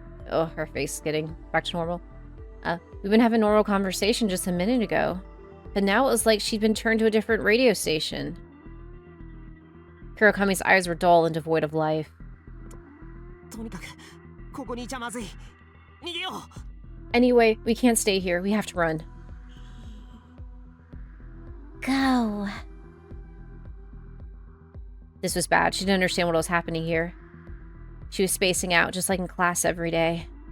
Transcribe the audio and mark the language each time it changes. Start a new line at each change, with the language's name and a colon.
English: Oh, her face getting back to normal. We've been having a normal conversation just a minute ago. but now it was like she'd been turned to a different radio station. Kurokami's eyes were dull and devoid of life.
Japanese: とにかくここにいちゃまずい。逃げよう。
English: Anyway, we can't stay here. We have to run. Go. This was bad. She didn't understand what was happening here. She was spacing out, just like in class every day.